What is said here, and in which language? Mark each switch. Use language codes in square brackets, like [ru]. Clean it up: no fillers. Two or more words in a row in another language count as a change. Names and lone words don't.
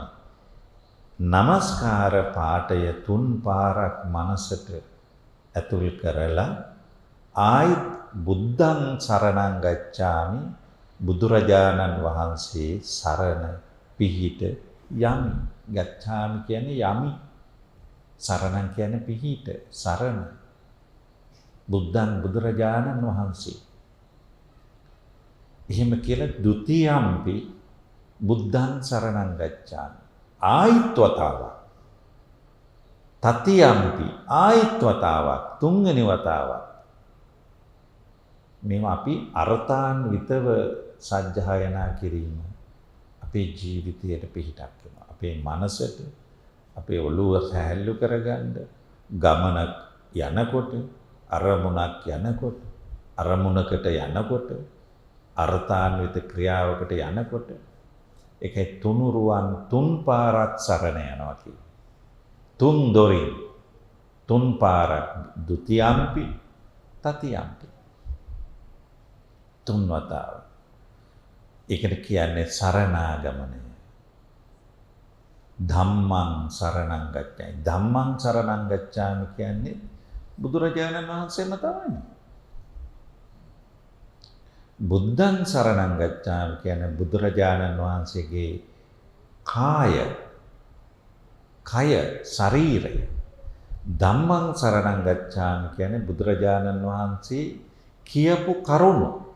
[si] නමස්කාර පාඨය 3 පාරක් මනසට ඇතුල් කරලා ආයිත් [pi] බුද්ධං සරණං ගච්ඡාමි [si] බුදුරජාණන් වහන්සේ සරණ පිහිට යමි. ගච්ඡාමි කියන්නේ යමි. සරණං කියන්නේ පිහිට සරණ. බුද්ධං බුදුරජාණන් වහන්සේ. එහෙම කියලා [pi] ဒ ුතියම්පි බුද්ධං සරණං ගච්ඡාමි. [si] ආයිත් වතාවක්. තතියම්පි ආයිත් වතාවක්. තුන්වෙනි වතාවක්. මේවා අපි අර්ථාන්විතව සජ්ජායනා කිරීම අපේ ජීවිතයට පිහිටක් වෙනවා. අපේ මනසට අපේ ඔළුව සැහැල්ලු කරගන්න ගමනක් යනකොට අරමුණක් යනකොට අරමුණකට යනකොට අර්ථාන්විත ක්‍රියාවකට යනකොට ඒකේ තුනුරුවන් 3 පාරක් සරණ යනවා කියන්නේ. 3 දොරින් 3 පාරක් [pi] ဒ ුතියම්පි තතියම්පි [si] 3 වතාව. ඒකට කියන්නේ සරණාගමනය. [pi] ධම්මං සරණං ගච්ඡාමි. ධම්මං සරණං ගච්ඡාමි [si] කියන්නේ බුදුරජාණන් වහන්සේම තමයි. [pi] බුද්ධං සරණං ගච්ඡාමි [si] කියන්නේ බුදුරජාණන් වහන්සේගේ කය ශරීරය. [pi] ධම්මං සරණං ගච්ඡාමි [si] කියන්නේ බුදුරජාණන් වහන්සේ කියපු කරුණු.